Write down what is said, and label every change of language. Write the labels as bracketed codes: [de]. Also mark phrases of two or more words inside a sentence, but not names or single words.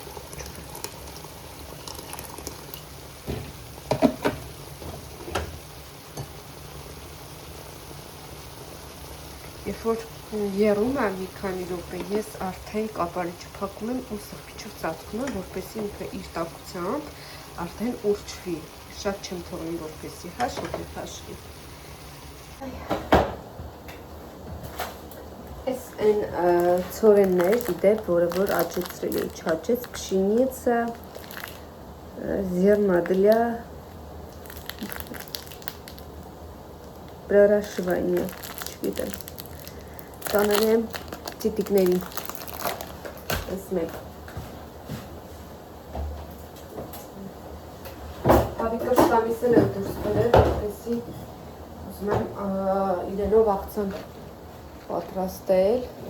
[hy] երբ որ եռում եմ մի քանի րոպե, ես արդեն կապարիչը փակում եմ ու սրբիչով ծածկում եմ, որպեսզի ինքը իր տաքությամբ արդեն ուրճվի, շատ չեմ թողնում, որպեսզի հաշվի։ Այս այն ցորեններ, իդեպ, որը որ աճեցրել էի, չաճեց, [ru] пшеница, зерна для проращивания, [hy] չգիտեմ, տանել եմ ծիտիկներին, այս մեկ, հավիկը շտամիսել եմ դուրս բերել, որպեսզի ուզում եմ իրենով աղցան պատրաստել,